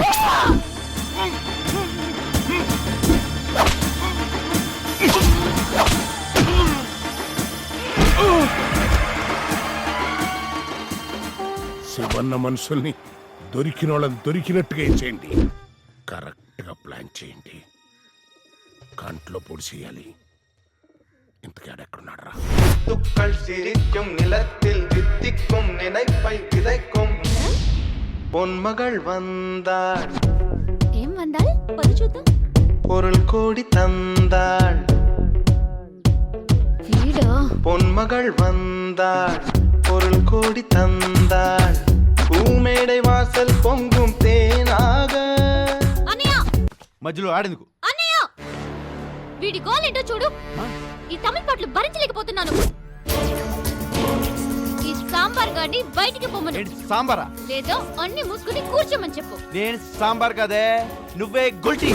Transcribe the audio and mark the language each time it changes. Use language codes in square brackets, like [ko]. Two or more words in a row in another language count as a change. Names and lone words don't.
[te] శివన్న మనుషుల్ని దొరికిన వాళ్ళని దొరికినట్టుగా ఇచ్చేయండి. కరెక్ట్గా ప్లాన్ చేయండి. కంట్లో పొడి చేయాలి. ఇంతకాడెక్కడున్నాడు రా? [ta] துக்கள் சிரிக்கும் நிலத்தில் தித்திக்கும் நினைப்பை விதைக்கும் பொன்மகள் வந்தாள். [te] ఏం వందాల్? పది చూద్దాం. பொருள் கோடி தந்தாள். వీడా? [ta] பொன்மகள் வந்தாள். பொருள் கோடி தந்தாள் பூமேடை வாசல் பொங்கும் தேனாக. [te] అన్నయ్య మధ్యలో ఆడేందుకు? అన్నయ్య వీడి గోల్ ఏంటో చూడు. ఈ తమిళ పాటలు భరించలేకపోతున్నాను. ఈ సాంబార్ గాని బయటికి పొమ్మను. ఏంటి సాంబారా? లేదో అన్ని మూసుకుని కూర్చోమని చెప్పు. నేను సాంబార్ కదే, నువ్వే గుల్టీ.